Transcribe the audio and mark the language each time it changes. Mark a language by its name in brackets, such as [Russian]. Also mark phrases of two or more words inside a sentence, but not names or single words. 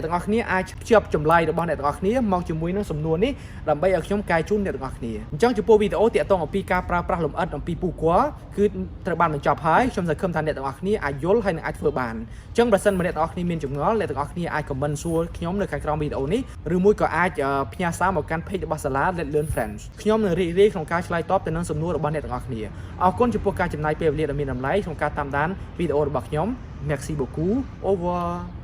[Khmer] ទាំងអស់គ្នាអាចភ្ជាប់ចម្លើយរបស់អ្នកទាំងអស់គ្នាមកជាមួយនឹងសំណួរនេះដើម្បីឲ្យខ្ញុំកែជូនអ្នកទាំងអស់គ្នាអញ្ចឹងចំពោះវីដេអូទាក់ទងអំពីការប្រើប្រាស់លម្អិតអំពី pourquoi គឺត្រូវបានបញ្ចប់ហើយខ្ញុំសង្ឃឹមថាអ្នកទាំងអស់គ្នាអាចយល់ហើយនឹងអាចធ្វើបានអញ្ចឹងបើសិនបើអ្នកទាំងអស់គ្នាមានចម្ងល់អ្នកទាំងអស់គ្នាអាច comment សួរខ្ញុំនៅខាងក្រោមវីដេអូនេះឬមួយក៏អាចផ្ញើសារមកកាន់ page របស់ SALA Let's Learn French ខ្ញុំនឹងរីករាយក្នុងការឆ្លើយតបទៅនឹងសំណួររបស់អ្នកទាំងអស់គ្នាអរគុណចំពោះការចំណាយពេលវេលាដ៏មានតម្លៃក្នុងការតាមដានវីដេអូរបស់ខ្ញុំ [French] Merci beaucoup. Au revoir.